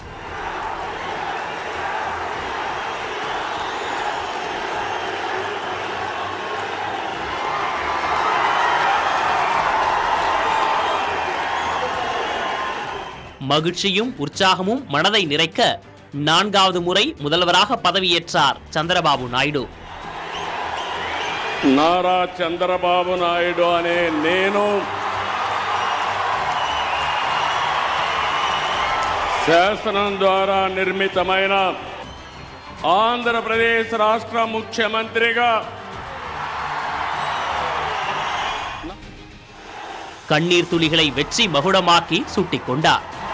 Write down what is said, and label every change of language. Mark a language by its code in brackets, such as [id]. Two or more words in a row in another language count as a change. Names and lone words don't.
[ta] மகிழ்ச்சியும் உற்சாகமும் மனதை நிறைக்க 4வது முறை முதல்வராக பதவியேற்றார் சந்திரபாபு நாயுடு. [te] నారా చంద్రబాబు నాయుడు అనే నేను శాసనం ద్వారా నిర్మితమైన ఆంధ్రప్రదేశ్ రాష్ట్ర ముఖ్యమంత్రిగా [ta] கண்ணீர் துளிகளை வெற்றி மகுடமாக்கி சூட்டிக் கொண்டார்.